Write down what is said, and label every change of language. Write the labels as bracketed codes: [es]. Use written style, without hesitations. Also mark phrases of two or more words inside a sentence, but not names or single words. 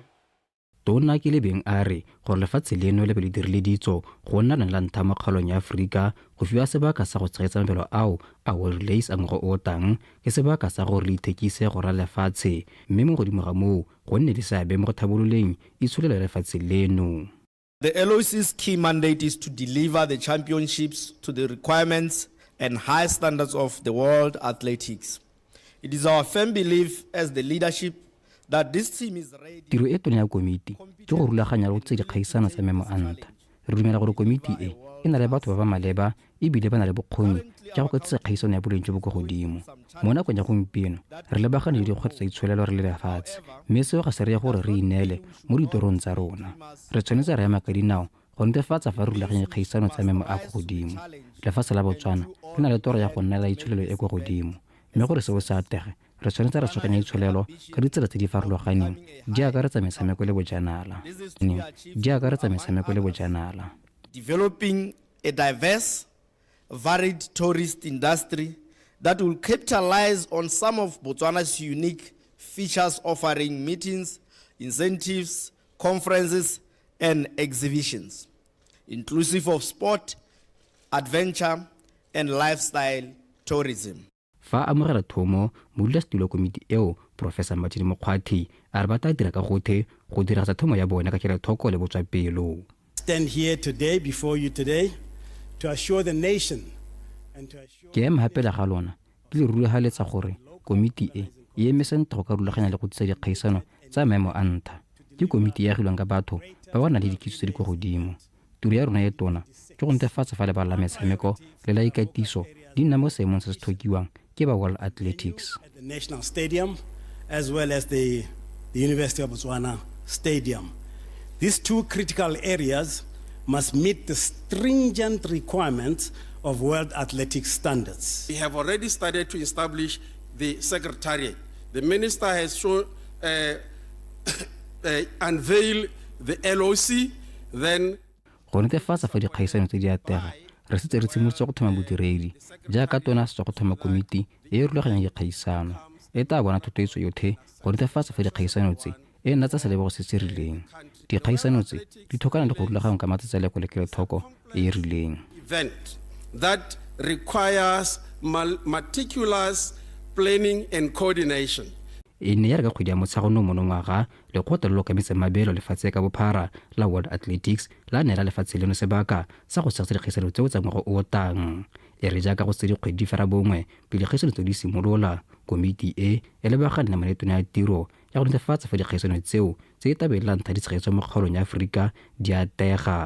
[tn] Tona Kelebeng a re gore lefatshe leno le be le dirile ditso go nna la ntlha mo kgaolong ya Aforika go fiwa sebaka sa go tshegetsa mabelo ao a World Relays a ngwaga o tang ke sebaka sa gore le ithekise go ra lefatshe mme mo godimo ga moo go nne le seabe mo go thabololeng itsholelo ya lefatshe leno. [en] The LOC's key mandate is to deliver the championships to the requirements and high standards of the world athletics. It is our firm belief as the leadership that this team is ready. [tn] Tiro e tona ya komiti ke go rulaganya go tse dikgaisano tsa memo a ntlha. Re dumela gore komiti e na le batho ba ba maleba e bile ba na le bokgoni ja go tse kgaisano ya boleng jo bo go godimo. Mo nakong ya gompieno re lebagane le dikgwetlho tsa itsholelo re le lefatshe mme seo ga se re ya gore re inele mo ditorong tsa rona. Re tshwanetse re ema ka dinao go netefatsa fa re rulaganya dikgaisano tsa memo a go godimo. Lefatshe la Botswana le na le toro ya go nna la itsholelo e go godimo mme gore seo se atege re tshwanetse re tshokanya itsholelo ka ditsela tse di farologaneng jaaka re tsa metshameko le bojanala. [en] Developing a diverse, varied tourist industry that will capitalize on some of Botswana's unique features, offering meetings, incentives, conferences, and exhibitions, inclusive of sport, adventure, and lifestyle tourism. [tn] Fa amogela thomo modulasetulo wa komiti eo Professor Martin Mokgwathi a re ba tla dira ka gotlhe go diragatsa thomo ya bona ka kelothoko le botswapelo. [en] Stand here today before you today to assure the nation and to assure [tn] ke ema hapela ga lona ke le rulahaletsa gore komiti e eme sentle go ka rulaganya le go tsaya dikgaisano tsa maemo a ntlha. Ke komiti ya agilweng ka batho ba ba nang le dikitso tse di kwa godimo. Tiro ya rona e tona ke go netefatsa fa lebala la metshameko le la ikatiso di nna mo seemong se se tlhokiwang ke ba World Athletics. [en] at the National Stadium as well as the University of Botswana Stadium. These two critical areas must meet the stringent requirements of World Athletics standards. We have already started to establish the secretariat. The minister has shown, unveiled the LOC, then [tn] Go netefatsa fa dikgaisano tse di atega re setse re tshimolotse go thoma bodiredi jaaka tona se tswa go thoma komiti e e rulaganyang dikgaisano e tla bona thotloetso yotlhe go netefatsa fa dikgaisano tse e nna tsa selebego se se rileng. Dikgaisano tse di thokana le go rulaganywa ka matsetseleko le kelothoko e e rileng. [en] event that requires meticulous planning and coordination. [tn] E ne ya re ka kgwedi ya Motsheganong monongwaga lekgotla le lo kametse mabelo lefatshe ka bophara la World Athletics la neela lefatshe leno sebaka sa go tshegetsa dikgaisano tseo tsa ngwaga o tang. E re jaaka go se dikgwedi fela bongwe pele dikgaisano tseo di simolola komiti e lebagane le manetone ya tiro ya go netefatsa fa dikgaisano tseo tse e tabelelang ntlha di tshegetso mo kgaolong ya Aforika di atega.